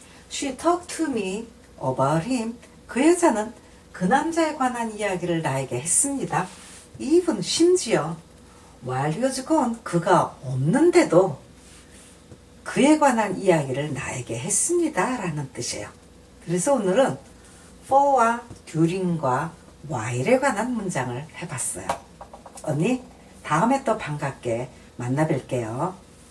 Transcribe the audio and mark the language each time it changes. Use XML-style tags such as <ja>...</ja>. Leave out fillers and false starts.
<en>She talked to me about him.</en> <ko>그 여자는 그 남자에 관한 이야기를 나에게 했습니다.</ko> <en>Even 심지어 while he was gone.</en> <ko>그가 없는데도 그에 관한 이야기를 나에게 했습니다. 라는 뜻이에요. 그래서 오늘은 for와 during과 while에 관한 문장을 해봤어요. 언니, 다음에 또 반갑게 만나 뵐게요.</ko>